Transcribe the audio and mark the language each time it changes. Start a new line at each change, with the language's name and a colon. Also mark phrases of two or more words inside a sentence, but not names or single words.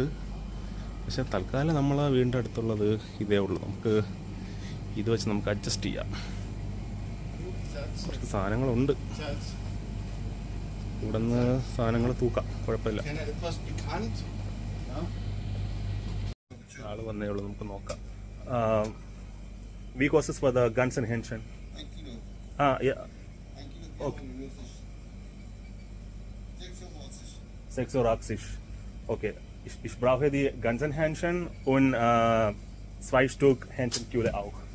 Malayalam: പക്ഷെ തൽക്കാലം നമ്മൾ വീടിൻ്റെ അടുത്തുള്ളത് ഇതേ ഉള്ളൂ. നമുക്ക് ഇത് വെച്ച് നമുക്ക് അഡ്ജസ്റ്റ് ചെയ്യാം. കുറച്ച് സാധനങ്ങളുണ്ട്. ഇവിടെ നിന്ന് സാധനങ്ങൾ തൂക്കാം, കുഴപ്പമില്ല. ആള് വന്നേ ഉള്ളൂ, നമുക്ക് നോക്കാം.
German: Wie kostet es für den ganzen Hähnchen? 1 Kilo. Ja. 1 Kilo. Okay. 6,80. 6,80. Okay. Ich brauche die ganzen Hähnchen und 2 Stück Hähnchenkühle auch.